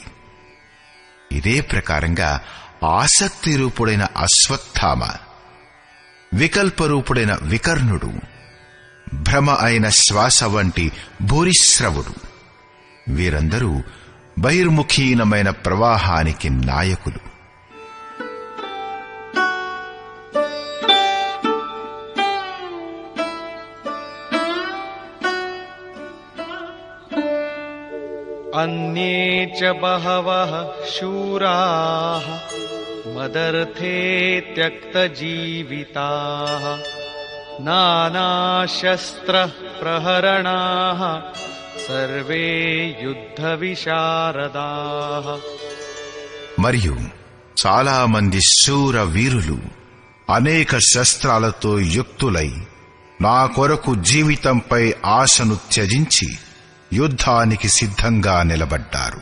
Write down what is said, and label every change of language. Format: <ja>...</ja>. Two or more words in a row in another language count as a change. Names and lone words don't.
<te>ఇదే ప్రకారంగా ఆసక్తి రూపుడైన అశ్వత్థామ, వికల్పరూపుడైన వికర్ణుడు, భ్రమ అయిన శ్వాస వంటి భూరిశ్రవుడు, వీరందరూ బహిర్ముఖీనమైన ప్రవాహానికి నాయకులు.</te> <sa>अन्ये च बहवः शूराः मदर्थे त्यक्तजीविताः नानाशस्त्रप्रहरणाः సర్వే యుద్ధ విశారదాః.</sa> <te>మరియు చాలా మంది శూర వీరులు అనేక శస్త్రాలతో యుక్తులై నా కొరకు జీవితంపై ఆశను త్యజించి యుద్ధానికి సిద్ధంగా నిలబడ్డారు.</te>